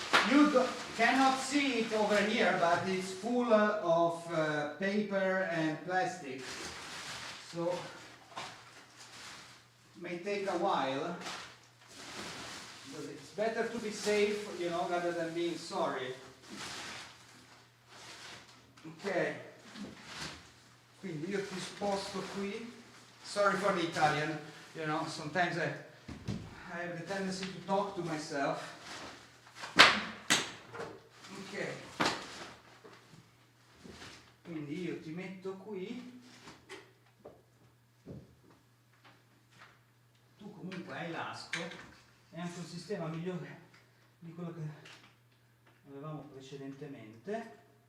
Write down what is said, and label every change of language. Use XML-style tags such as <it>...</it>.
<en>You cannot see it over here, but it's full of paper and plastic, so it may take a while, but it's better to be safe, you know, rather than being sorry.</en> <it>Ok, quindi io ti sposto qui.</it> <en>Sorry for the Italian, you know, sometimes I have the tendency to talk to myself.</en> <it>Ok, quindi io ti metto qui, tu comunque hai l'asco, è anche un sistema migliore di quello che avevamo precedentemente.</it>